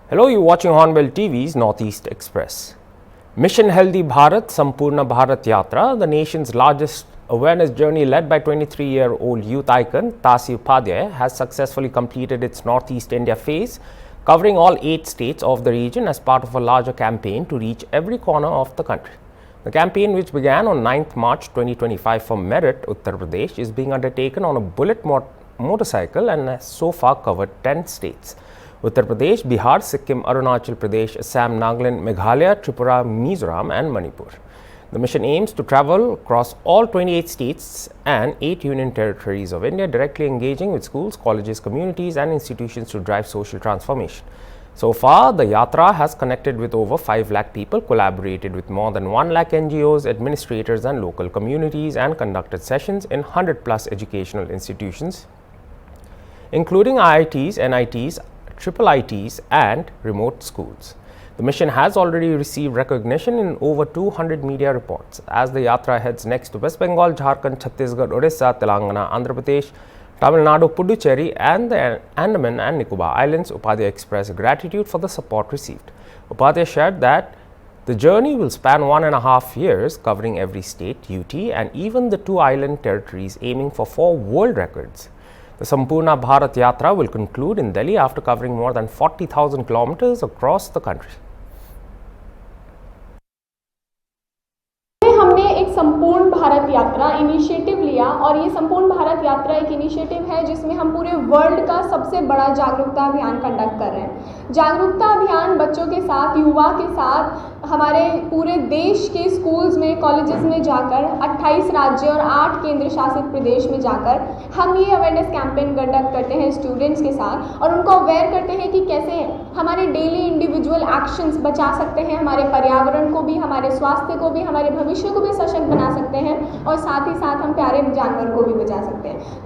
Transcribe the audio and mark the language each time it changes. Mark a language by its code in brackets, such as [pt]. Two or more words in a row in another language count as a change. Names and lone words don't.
[en] Hello, you're watching Hornbill TV's Northeast Express. Mission Healthy Bharat Sampurna Bharat Yatra, the nation's largest awareness journey led by 23-year-old youth icon Tasi Upadhyay, has successfully completed its Northeast India phase, covering all 8 states of the region as part of a larger campaign to reach every corner of the country. The campaign, which began on 9th March 2025 from Meerut, Uttar Pradesh, is being undertaken on a bullet motorcycle and has so far covered 10 states. Uttar Pradesh, Bihar, Sikkim, Arunachal Pradesh, Assam, Nagaland, Meghalaya, Tripura, Mizoram and Manipur. The mission aims to travel across all 28 states and 8 union territories of India, directly engaging with schools, colleges, communities and institutions to drive social transformation. So far, the Yatra has connected with over 5 lakh people, collaborated with more than 1 lakh NGOs, administrators and local communities, and conducted sessions in 100+ educational institutions, including IITs, NITs, IIITs and remote schools. The mission has already received recognition in over 200 media reports. As the Yatra heads next to West Bengal, Jharkhand, Chhattisgarh, Odisha, Telangana, Andhra Pradesh, Tamil Nadu, Puducherry and the Andaman and Nicobar Islands, Upadhyay expressed gratitude for the support received. Upadhyay shared that the journey will span 1.5 years, covering every state, UT and even the 2 island territories, aiming for 4 world records. The Sampurna Bharat Yatra will conclude in Delhi after covering more than 40,000 kilometers across the country. [hi] हमने एक संपूर्ण भारत यात्रा इनिशिएटिव लिया और ये संपूर्ण भारत यात्रा एक इनिशिएटिव है जिसमें हम पूरे वर्ल्ड का सबसे बड़ा जागरूकता अभियान कंडक्ट कर रहे हैं। जागरूकता अभियान बच्चों के साथ, युवा के साथ हमारे पूरे देश के स्कूल्स में, कॉलेजेस में जाकर 28 राज्य और 8 केंद्र शासित प्रदेश में जाकर हम ये [en] awareness campaign conduct [hi] करते हैं स्टूडेंट्स के साथ और उनको अवेयर करते हैं कि कैसे हमारे [en] daily individual actions [hi] बचा सकते हैं, हमारे पर्यावरण को भी, हमारे स्वास्थ्य को भी, हमारे भविष्य को भी सशक्त बना सकते हैं और साथ ही साथ हम प्यारे जानवर को भी बचा सकते हैं।